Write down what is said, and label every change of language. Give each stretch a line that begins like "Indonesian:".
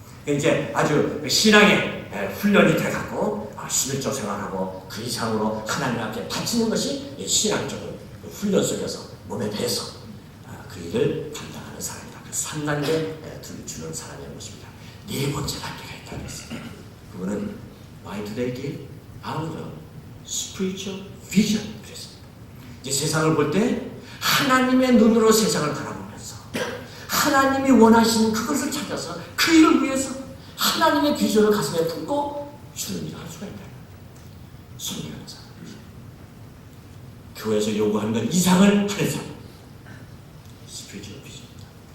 Korean: 이제 아주 신앙의 훈련이 돼가고 신을적 생활하고 그 이상으로 하나님 앞에 바치는 것이 신앙적인 훈련 속에서 몸에 배서 그 일을 감당하는 사람이다. 그 3단계 주는 사람의 모습이다. 네 번째 단계가 있다고 했습니다. 그거는
English: Why do they give? Out of spiritual vision
Korean: 그랬습니다. 이제 세상을 볼 때 하나님의 눈으로 세상을 바라보면서 하나님이 원하시는 그것을 찾아서 그 일을 위해서 하나님의 비전을 가슴에 품고 주는 일을 할 수가 있다. 순리하는 사람. 교회에서 요구하는 것 이상을 하는 사람. 스피리추얼 비전입니다.